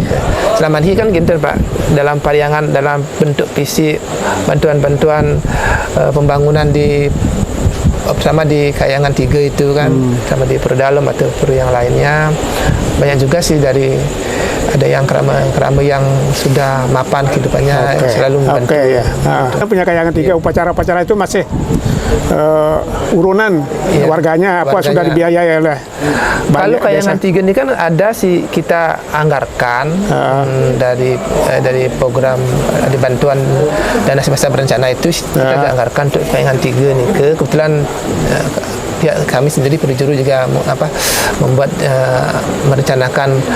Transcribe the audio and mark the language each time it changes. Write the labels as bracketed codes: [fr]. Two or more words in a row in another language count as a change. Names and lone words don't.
[id] Selama ini kan gitu Pak, dalam pariangan, dalam bentuk fisik, bantuan-bantuan pembangunan sama di Kayangan 3 itu kan, sama di Perdalem atau yang lainnya, banyak juga sih dari ada yang kerama yang sudah mapan kehidupannya selalu membantu. Kita punya Kayangan 3, upacara-upacara itu masih urunan warganya apa sudah dibiayai oleh kalau Kayangan 3 ini kan ada sih kita anggarkan dari program di bantuan dana semesta berencana itu kita anggarkan untuk Kayangan 3 ini kebetulan kami sendiri perjuru juga membuat merencanakan